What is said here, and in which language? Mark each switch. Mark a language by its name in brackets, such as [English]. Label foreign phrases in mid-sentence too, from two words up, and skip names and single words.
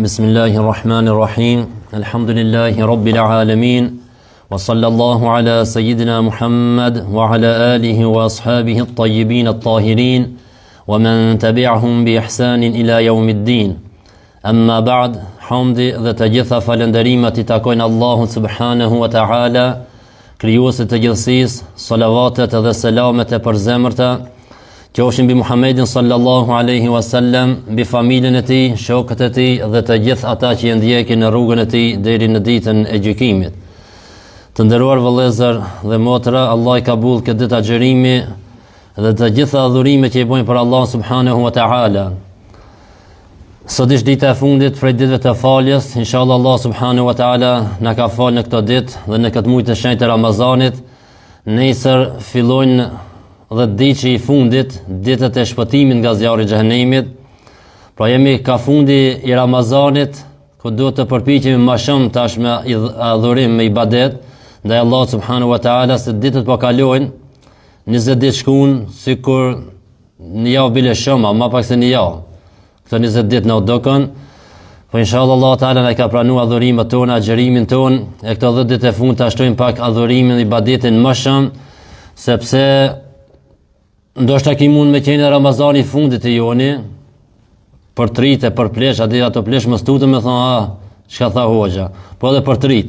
[Arabic] بسم الله الرحمن الرحيم. الحمد لله رب العالمين، وصلى الله على سيدنا محمد وعلى آله وأصحابه الطيبين الطاهرين ومن تبعهم بإحسان إلى يوم الدين. أما بعد، [Albanian] hamdi dhe të gjitha falënderimet I takojnë Allahut [Arabic] سبحانه وتعالى, [Albanian] krijuesit të gjithësisë. Salavatet dhe selamet e përzemërta qofshin mbi Muhammedin [Arabic] صلى الله عليه وسلم, [Albanian] mbi familjen e tij, shokët e tij dhe të gjithë ata që e ndjekin në rrugën e tij deri në ditën e gjykimit. Të nderuar vëllezër dhe motra, Allah I ka bull këtë ditë agjërimi dhe të gjitha adhurimet që I bojnë për Allah [Arabic] سبحانه وتعالى. [Albanian] Sot është dita e fundit prej ditëve të faljes. Inshallah Allah [Arabic] سبحانه وتعالى [Albanian] na ka falë në këtë ditë dhe në këtë muaj të shenjtë të Ramazanit. Nesër fillojnë 10 ditë I fundit, ditët e shpëtimit nga zjarri I xhehenemit. Pra jemi ka fundi I Ramazanit, ku duhet të përpiqemi më shumë tash me adhurim, me ibadet ndaj Allah [Arabic] سبحانه وتعالى, [Albanian] se ditët po kalojnë, 20 ditë shkuan sikur një javë bile shumë, më pak se një javë. Këto 20 ditë në dokën, po inshallah Allah Ta'ala na ka pranuar adhurimet tona, agjërimin ton, e këto 10 ditë e fundit ta shtojmë pak adhurimin, ibadetin më shumë, sepse ndoshta ki mund me qenë Ramazani I fundit të joni, për tritë, për plesh, ato plesh më stutën me thonë, çka tha hoxha, po edhe për tritë.